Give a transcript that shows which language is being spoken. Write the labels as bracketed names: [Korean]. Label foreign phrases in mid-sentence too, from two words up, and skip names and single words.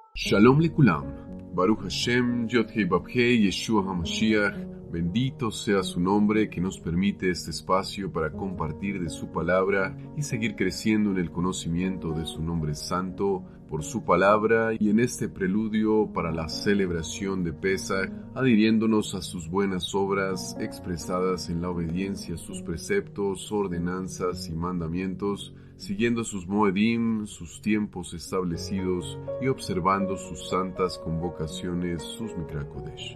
[Hebrew] שלום לכולם, ברוך השם, יוד-הא ואו-הא, ישוע המשיח. [Spanish] Bendito sea su nombre que nos permite este espacio para compartir de su palabra y seguir creciendo en el conocimiento de su nombre santo por su palabra y en este preludio para la celebración de Pesaj, adhiriéndonos a sus buenas obras expresadas en la obediencia a sus preceptos, ordenanzas y mandamientos, siguiendo sus moedim, sus tiempos establecidos y observando sus santas convocaciones, sus [Hebrew] מקרא קודש.